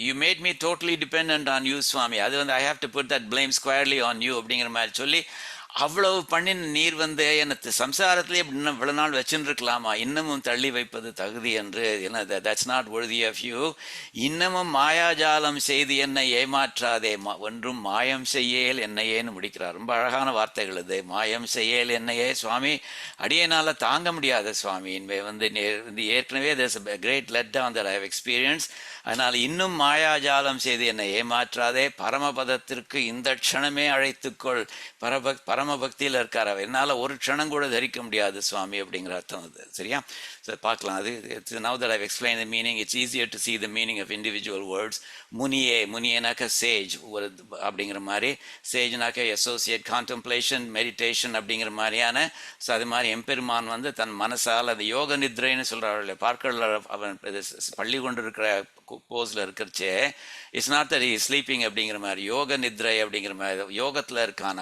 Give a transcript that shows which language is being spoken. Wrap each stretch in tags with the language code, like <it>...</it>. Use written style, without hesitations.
<en>you made me totally depend on you</en> <ta>சுவாமி, அது</ta> <en>I have to put that blame squarely on you</en> <ta>அப்படிங்கிற மாதிரி சொல்லி, அவ்வளவு பண்ணின நீர் எனக்கு சம்சாரத்திலே இன்னும் இவ்வளவு நாள் வச்சுருக்கலாமா, இன்னமும் தள்ளி வைப்பது தகுதி என்று. என்ன</ta> <en>That's not worthy of you.</en> <ta>இன்னமும் மாயாஜாலம் செய்து என்னை ஏமாற்றாதே, ஒன்றும் மாயம் செய்யேல் என்னையேன்னு முடிக்கிறார். ரொம்ப அழகான வார்த்தைகள் இது. மாயம் செய்யேல் என்னையே சுவாமி, அடியனால தாங்க முடியாத சுவாமி. ஏற்கனவே</ta> <en>there's a great letdown that I have experienced.</en> <ta>அதனால் இன்னும் மாயாஜாலம் செய்து என்னை ஏமாற்றாதே, பரமபதத்திற்கு இந்த க்ஷணமே அழைத்துக்கொள். பரமபக்தியில் இருக்கார் அவர், என்னால் ஒரு க்ஷணம் கூட தரிக்க முடியாது சுவாமி அப்படிங்கிற அர்த்தம் அது. சரியா? ஸோ பார்க்கலாம்.</ta> <en>அது now that I've explained the meaning, it's easier to see the meaning of individual words.</en> <ta>முனியேனாக்க Sage ஒரு அப்படிங்கிற மாதிரி, சேஜ்னாக்க அசோசியேட், கான்டெம்ப்ளேஷன், மெடிடேஷன் அப்படிங்கிற மாதிரியான. ஸோ அது மாதிரி எம்பெருமான் அந்த மனசால் அந்த யோக நித்ரைன்னு சொல்கிறாள். பார்க்கல அவன் பள்ளி கொண்டு இருக்கிற போஸில் இருக்கிறச்சே,</ta> <en>it's not that he is sleeping</en> <ta>அப்படிங்கிற மாதிரி, யோக நித்ரை அப்படிங்கிற மாதிரி யோகத்தில் இருக்கான்.</ta>